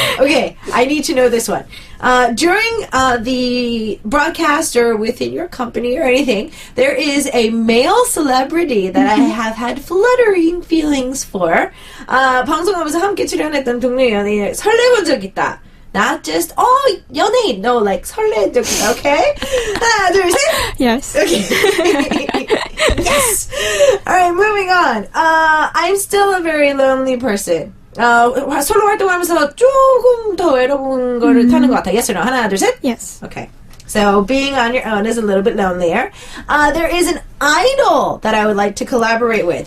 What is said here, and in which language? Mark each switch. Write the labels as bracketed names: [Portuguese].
[English] Okay, I need to know this one. During the broadcast or within your company or anything, there is a male celebrity that I have had fluttering feelings for. [Korean] 방송하면서 함께 출연했던 동료 연예인 설레본 적 있다. [English] Not just, 연예인. No, like [Korean] 설레 적 있다. Okay? 하나, 둘, 셋. [English] Yes. Okay. Yes. All right, moving on. I'm still a very lonely person. [Korean] 솔로 활동하면서 조금 더 외로운 거를 타는 것 같아. [English] Yes or no? [Korean] 하나, 둘, 셋. [English] Yes. Okay. So being on your own is a little bit lonelier. There is an idol that I would like to collaborate with.